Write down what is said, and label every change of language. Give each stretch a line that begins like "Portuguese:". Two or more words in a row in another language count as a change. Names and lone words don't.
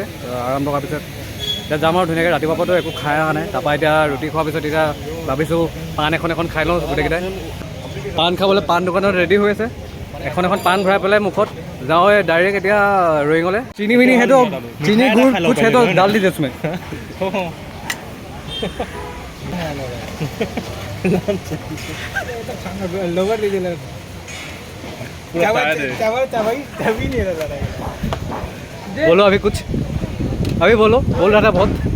Assamese: আৰাম লগাৰ পিছত এতিয়া যাম আৰু ধুনীয়াকৈ। ৰাতিপুৱাৰ পৰাতো একো খাই অহা নাই। তাৰপৰা এতিয়া ৰুটি খোৱাৰ পিছত এতিয়া ভাবিছোঁ পাণ এখন খাই লওঁ গোটেইকেইটাই। পাণ খাবলৈ পাণ দোকানত ৰেডি হৈ আছে। এখন পাণ ভৰাই পেলাই মুখত যাওঁ ডাইৰেক্ট এতিয়া ৰয়িঙলৈ। চিনি মিনি সেইটো চিনি গুড়
Hindi: কুछ है तो डाल दीजिए उसमें। लोवर लीजिए, बोलो अभी कुछ, अभी बोलो, बोल रहा था बहुत।